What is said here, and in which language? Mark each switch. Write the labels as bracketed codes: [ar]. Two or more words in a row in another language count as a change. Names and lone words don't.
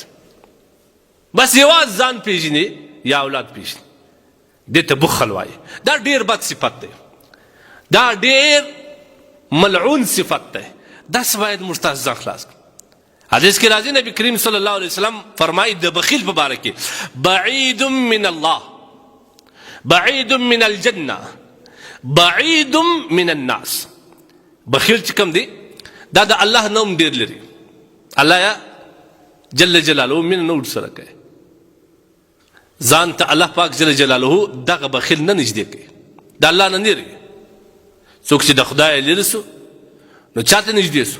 [ps] بس یوازې ځان پېژني یا اولاد پېژني. دې ته بخل وایي. دا ډېر بد صفت دی، دا ډېر ملعون صفت دی. داسې باید موږ تاسو ځان خلاص کړو. حدیث کې راځي نبی کریم [ar] صلی الله علیه وسلم [ps] فرمایي د بخیل په باره کې [ar] بعید من الله، بعید من الجنه، بعید من الناس. [ps] بخیل چې کوم دی دا د الله نوم ډېر لري، الله یا [ar] جل جلاله [ps] مینه نه ورسره کوي. ځان ته الله پاک [ar] جل جلاله [ps] دغه بخیل نه نږدې کوي، د الله نه لرې. څوک چې د خدای لرې سو نو چاته نږدې سو؟